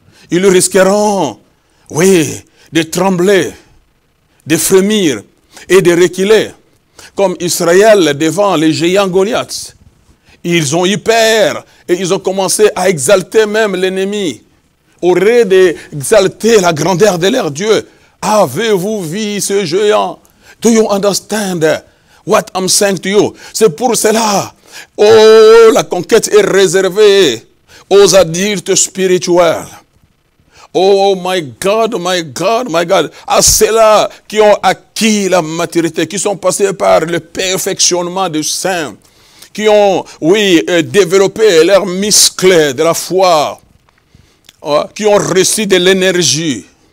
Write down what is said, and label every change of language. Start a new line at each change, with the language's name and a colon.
French: Ils risqueront, oui, de trembler, de frémir et de reculer. Comme Israël devant les géants Goliath. Ils ont eu peur et ils ont commencé à exalter même l'ennemi. Au lieu d'exalter la grandeur de leur Dieu. Avez-vous vu ce géant?
English: Do you understand what I'm saying to you?
French: C'est pour cela. Oh, la conquête est réservée aux adultes spirituels.
English: Oh my God, my God, my God.
French: À ceux-là qui ont acquis la maturité, qui sont passés par le perfectionnement du saint, qui ont, oui, développé leurs muscles de la foi, qui ont reçu de l'énergie.